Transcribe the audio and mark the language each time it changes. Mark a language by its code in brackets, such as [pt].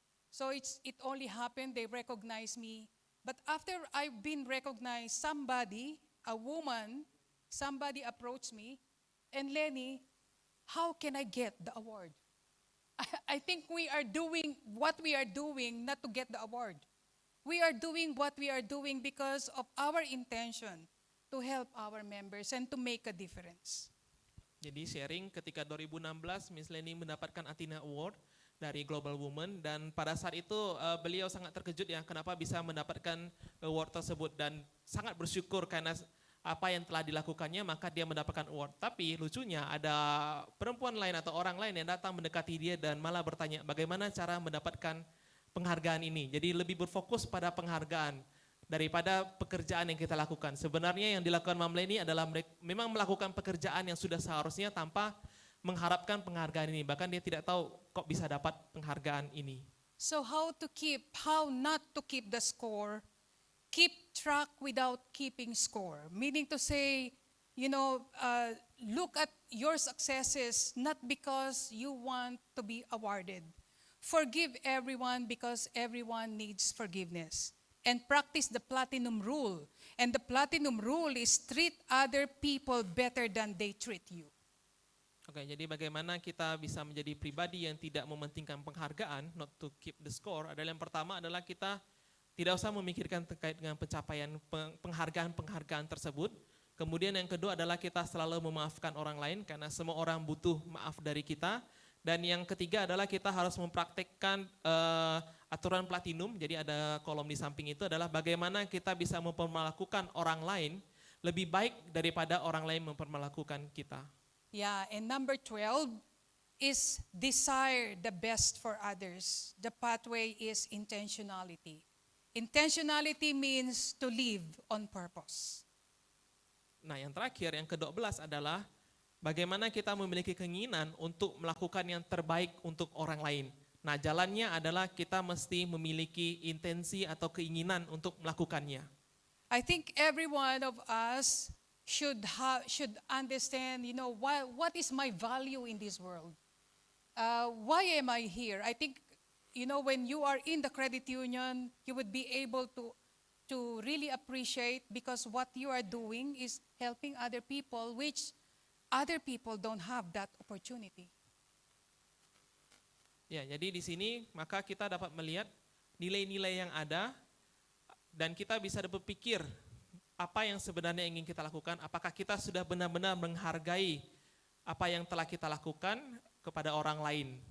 [en] So it only happened, they recognized me. But after I've been recognized, a woman, somebody approached me, and Lenny, how can I get the award? I think we are doing what we are doing not to get the award. We are doing what we are doing because of our intention to help our members and to make a difference. [id] Jadi sharing ketika 2016 Miss Leni mendapatkan Athena Award dari Global Women, dan pada saat itu beliau sangat terkejut ya kenapa bisa mendapatkan award tersebut, dan sangat bersyukur karena apa yang telah dilakukannya maka dia mendapatkan award. Tapi lucunya ada perempuan lain atau orang lain yang datang mendekati dia dan malah bertanya bagaimana cara mendapatkan penghargaan ini. Jadi lebih berfokus pada penghargaan daripada pekerjaan yang kita lakukan. Sebenarnya yang dilakukan Mam Leni adalah memang melakukan pekerjaan yang sudah seharusnya tanpa mengharapkan penghargaan ini. Bahkan dia tidak tahu kok bisa dapat penghargaan ini. [en] So how not to keep the score? Keep track without keeping score. Meaning to say, look at your successes not because you want to be awarded. Forgive everyone because everyone needs forgiveness. And practice the platinum rule. And the platinum rule is treat other people better than they treat you. [id] Oke, jadi bagaimana kita bisa menjadi pribadi yang tidak mementingkan penghargaan, [en] not to keep the score, [id] adalah yang pertama adalah kita tidak usah memikirkan terkait dengan pencapaian penghargaan tersebut. Kemudian yang kedua adalah kita selalu memaafkan orang lain karena semua orang butuh maaf dari kita. Dan yang ketiga adalah kita harus mempraktekkan aturan platinum, jadi ada kolom di samping itu adalah bagaimana kita bisa memperlakukan orang lain lebih baik daripada orang lain memperlakukan kita. [en] Yeah, and number 12 is desire the best for others. The pathway is intentionality. Intentionality means to live on purpose. [id] Nah yang terakhir, yang ke-12 adalah bagaimana kita memiliki keinginan untuk melakukan yang terbaik untuk orang lain. Nah jalannya adalah kita mesti memiliki intensi atau keinginan untuk melakukannya. [en] I think every one of us should understand, what is my value in this world? Why am I here? I think, when you are in the credit union, you would be able to really appreciate because what you are doing is helping other people, which other people don't have that opportunity. [id] Ya, jadi di sini maka kita dapat melihat nilai-nilai yang ada dan kita bisa berpikir apa yang sebenarnya ingin kita lakukan, apakah kita sudah benar-benar menghargai apa yang telah kita lakukan kepada orang lain.